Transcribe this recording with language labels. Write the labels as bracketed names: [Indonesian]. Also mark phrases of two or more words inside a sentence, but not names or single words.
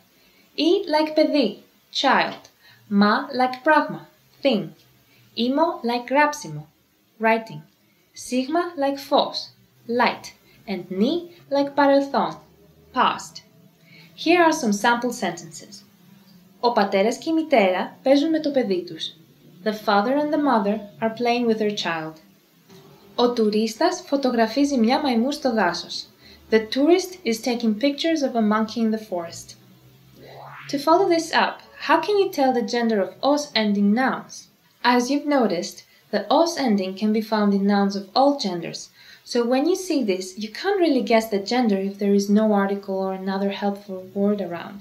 [English] I like παιδί, child. Ma like pragma, thing. Imo like gráψιμο, writing. Sigma like phos, light. And ni like παρελθόν, past. Here are some sample sentences. [Greek] Ο πατέρας και η μητέρα παίζουν με το παιδί τους. [English] The father and the mother are playing with their child. [Greek] Ο τουρίστας φωτογραφίζει μια μαϊμού στο δάσος. [English] The tourist is taking pictures of a monkey in the forest. To follow this up, how can you tell the gender of os ending nouns? As you've noticed, the os ending can be found in nouns of all genders, so when you see this, you can't really guess the gender if there is no article or another helpful word around.